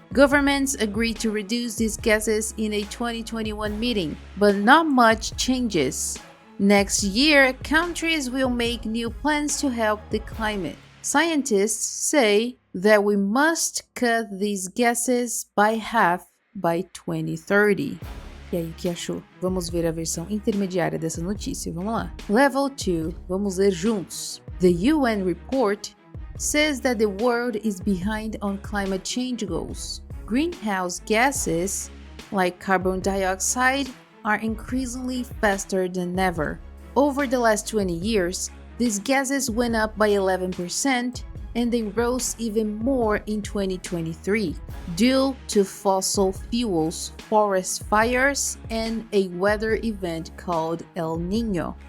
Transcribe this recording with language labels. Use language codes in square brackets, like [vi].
[en] Governments agreed to reduce these gases in a 2021 meeting, but not much changes. Next year, countries will make new plans to help the climate. Scientists say that we must cut these gases by half by 2030. [pt] E aí, o que achou? Vamos ver a versão intermediária dessa notícia. Vamos lá. Level 2. Vamos ler juntos. [en] The UN report says that the world is behind on climate change goals. Greenhouse gases, like carbon dioxide, are increasingly faster than ever. Over the last 20 years, these gases went up by 11%, and they rose even more in 2023 due to fossil fuels, forest fires, and a weather event called El Niño.